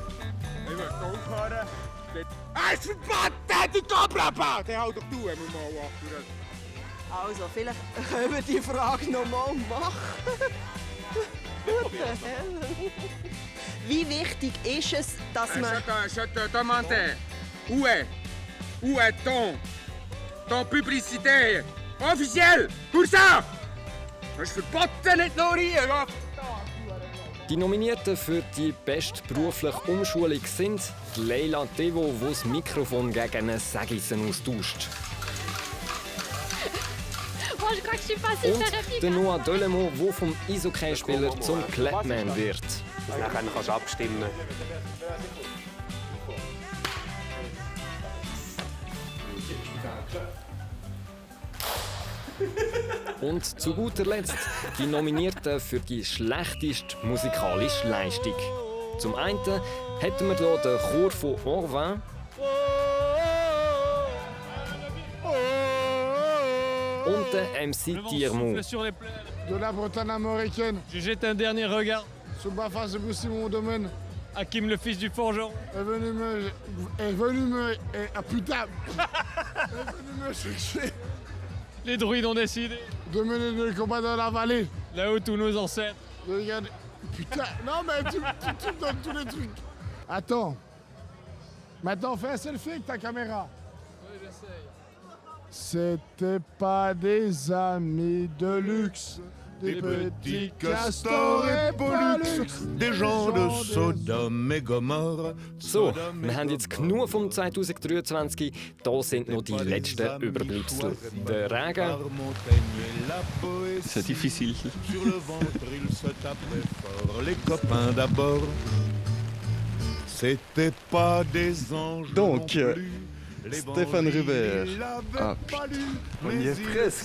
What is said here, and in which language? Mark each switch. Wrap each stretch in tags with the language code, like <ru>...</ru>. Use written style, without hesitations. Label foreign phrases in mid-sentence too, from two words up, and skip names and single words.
<de>Ich will aufhören. Es ist verboten, die Kamera! Den halt doch du, wenn wir mal wachen. Also, vielleicht können wir die Frage nochmal machen. Wie wichtig ist es, dass man...</de> <fr>Je te demande, où est ton publicité officielle pour ça?</fr> <de>Das ist verboten, nicht nur hier. Ja. Die Nominierten für die beste berufliche Umschulung sind die Leila Devo, die das Mikrofon gegen einen Sägissen austauscht.</de> <fr>Oh, je crois que je suis pas super</fr> <de>Und</de> <fr>efficace.</fr> <de>der Noah Delemont, der vom Eishockey-Spieler zum Clapman wird. Nachher kannst du abstimmen. Und zu guter Letzt die Nominierten für die schlechteste musikalische Leistung. Zum einen hätten wir hier den Chor von Orvin. Und den MC Tiermont.</de> <fr>De la Bretagne américaine, Je jette un dernier regard. sous ma face, c'est aussi mon domaine. Hakim, le fils du forgeron. Est venu me... Ah putain Est venu me chercher Les druides ont décidé. de mener le combat dans la vallée. Là où tous nos ancêtres. Regarde. Putain, non mais tu me donnes tous les trucs. Attends. Maintenant, fais un selfie avec ta caméra. Oui, j'essaye. C'était pas des amis de luxe, des petits castors et pollux, des gens de Sodome et Gomorre.</fr> <de>So, wir haben jetzt genug vom 2023. Da sind noch die letzten Überbleibsel. Der Regen,</de> <fr>C'est difficile. Sur le ventre, ils se tapaient fort, les copains d'abord. C'était pas des anges. Donc, non plus. Les Stéphane bandits Rubert. l'avaient Ah, pas lu, on y mais est ils presque.</fr>